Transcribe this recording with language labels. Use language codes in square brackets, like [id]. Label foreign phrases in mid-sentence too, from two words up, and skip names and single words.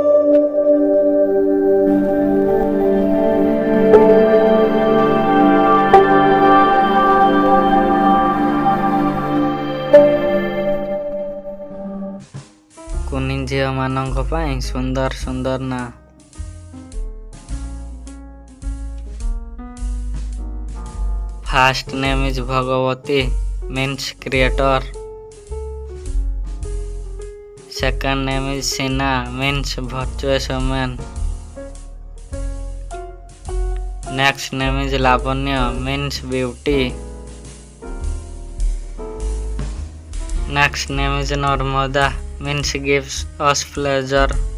[or] କୁନି ଝିଅମାନଙ୍କ ପାଇଁ ସୁନ୍ଦର ସୁନ୍ଦର ନାଁ। [en] First name is ଭଗବତୀ means creator. Second name is Sina means virtuous woman. Next name is Lavanya means beauty. Next name is Narmada means gives us pleasure.